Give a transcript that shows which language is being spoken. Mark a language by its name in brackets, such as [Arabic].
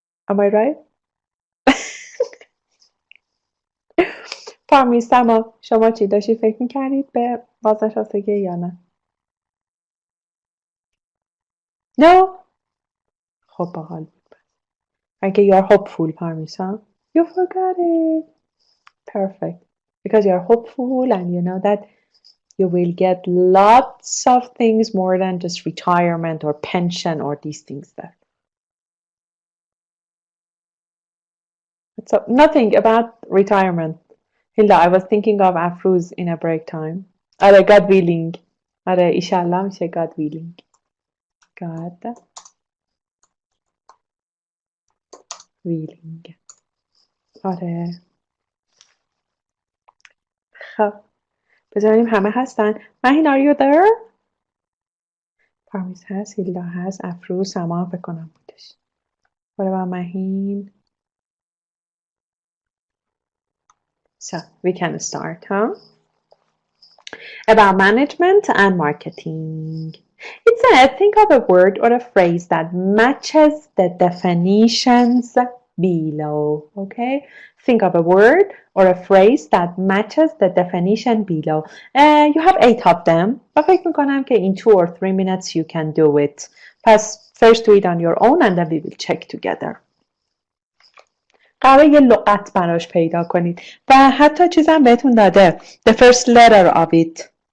[English] Am I right? [Persian] پامیستما شما چی داشتی فکر میکردید به بازنشستگی یا نه؟ No? خب باحال بود. [English] اگه you're hopeful پارمیسا. You forgot it. Perfect. Because you're hopeful and you know that You will get lots of things more than just retirement or pension or these things there. So nothing about retirement. Hilda, I was thinking of Afruz in a break time. آره God willing. [Persian] آره ایشالله میشه [English] God willing. God willing. آره. [Persian] خب بذاریم همه هستن. مهین [English] are you there؟ [Persian] پارمیز هست، هیلدا هست، افروز، سما فکر کنم بودش. [English] What about مهین؟ So we can start, huh? About management and marketing. It said, think of a word or a phrase that matches the definitions below. Okay? Think of a word or a phrase that matches the definition below. You have 8 of them. [Persian] و فکر میکنم که [English] in 2 or 3 minutes you can do it. پس first do it on your own and then we will check together. [Persian] قراره یه لغت براش پیدا کنید و حتی چیزم بهتون داده [English] the first letter of it.